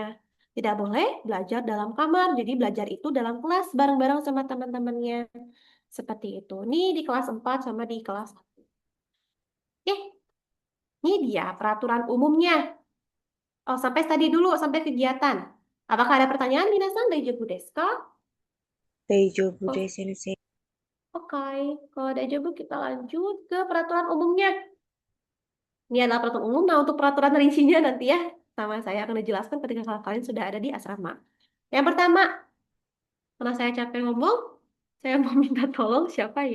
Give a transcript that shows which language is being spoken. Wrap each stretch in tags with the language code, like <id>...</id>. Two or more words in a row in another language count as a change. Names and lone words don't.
<id>Tidak boleh belajar dalam kamar. Jadi belajar itu dalam kelas bareng-bareng sama teman-temannya. Seperti itu. Ini di kelas 4 sama di kelas 1. Oke, ini dia peraturan umumnya. Oh, sampai tadi dulu, sampai kegiatan. Apakah ada pertanyaan, Minasan?</id> <ja>Daijoubu desu ka? Daijoubu Oh, desu, Sensei.</ja> <id>oke. Kalau daijoubu, kita lanjut ke peraturan umumnya. Ini adalah peraturan umum. Nah, untuk peraturan rincinya nanti ya, sama saya akan dijelaskan ketika kalian sudah ada di asrama. Yang pertama, karena saya capek ngomong, saya mau minta tolong siapa ya?</id>